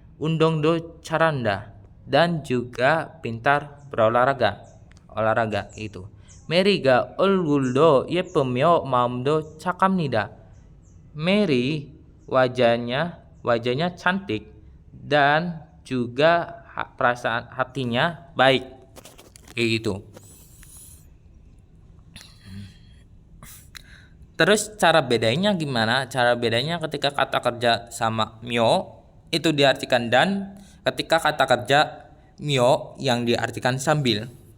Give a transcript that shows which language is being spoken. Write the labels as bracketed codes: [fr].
[ko] Undongdo caranda, [id] dan juga pintar olahraga itu. [ko] Mary가 얼굴도 예쁘며 마음도 착합니다. [id] Mary wajahnya cantik dan juga perasaan hatinya baik, kayak gitu. Terus cara bedanya gimana? Cara bedanya ketika kata kerja sama myo itu diartikan dan, ketika kata kerja myo yang diartikan sambil.